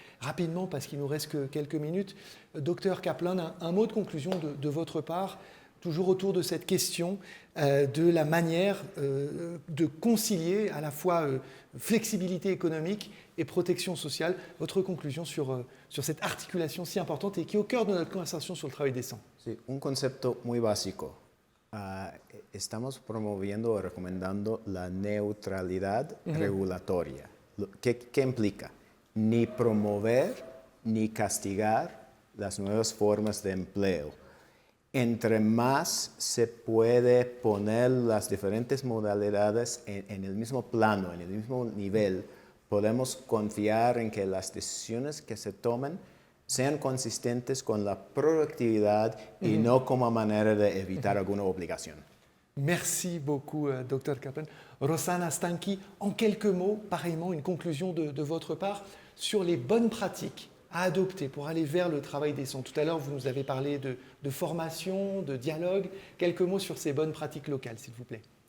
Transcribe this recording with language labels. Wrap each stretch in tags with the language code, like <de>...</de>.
<fr>Rapidement, parce qu'il nous reste que quelques minutes, Docteur Kaplan, un mot de conclusion de votre part, toujours autour de cette question de la manière de concilier à la fois flexibilité économique et protection sociale. Votre conclusion sur cette articulation si importante et qui est au cœur de notre conversation sur le travail décent.</fr> <es>Sí, un concepto muy básico. Estamos promoviendo o recomendando la neutralidad regulatoria. ¿Qué implica? Ni promover ni castigar las nuevas formas de empleo. Entre más se puede poner las diferentes modalidades en el mismo plano, en el mismo nivel, podemos confiar en que las decisiones que se tomen sean consistentes con la productividad y no como manera de evitar alguna obligación.</es> <fr>Merci beaucoup, Dr Kaplan. Rossana Stanky, en quelques mots, pareillement, une conclusion de votre part sur les bonnes pratiques à adopter pour aller vers le travail décent. Tout à l'heure, vous nous avez parlé de formation, de dialogue. Quelques mots sur ces bonnes pratiques locales, s'il vous plaît.</fr>